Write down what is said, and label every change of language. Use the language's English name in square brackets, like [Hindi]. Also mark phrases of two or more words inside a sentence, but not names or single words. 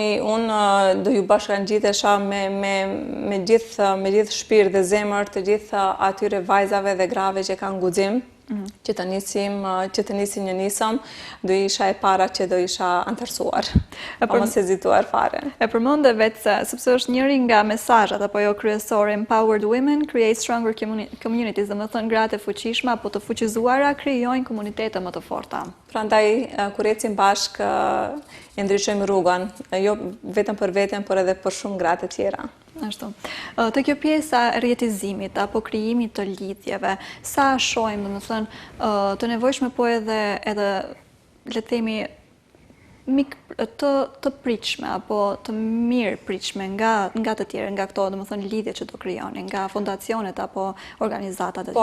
[Albanian] Unë do ju bashkangjitesha me gjithë shpirt dhe zemër të gjithë atyre vajzave dhe grave që kanë guxim, që të nisim një nisëm, do isha e para që do isha antarësuar, mos hezituar fare. E përmendë vetë sepse është njëri nga mesazhet apo jo kryesore, [English] empowered women create stronger communities, [Albanian] domethënë gratë e fuqishme apo të fuqizuara krijojnë komunitete më të forta. Prandaj kur ecim bashkë e ndryshojmë rrugën, jo vetëm për veten, por edhe për shumë gra të tjera. Ashtu. Te kjo pjesa e rjetizimit apo krijimit të lidhjeve, sa shohim, domethënë, të nevojshme po edhe le të themi të pritshme apo të mirë pritshme nga të tjerë, nga këto domethënë lidhje që do krijoni, nga fondacionet apo organizatat e tjera.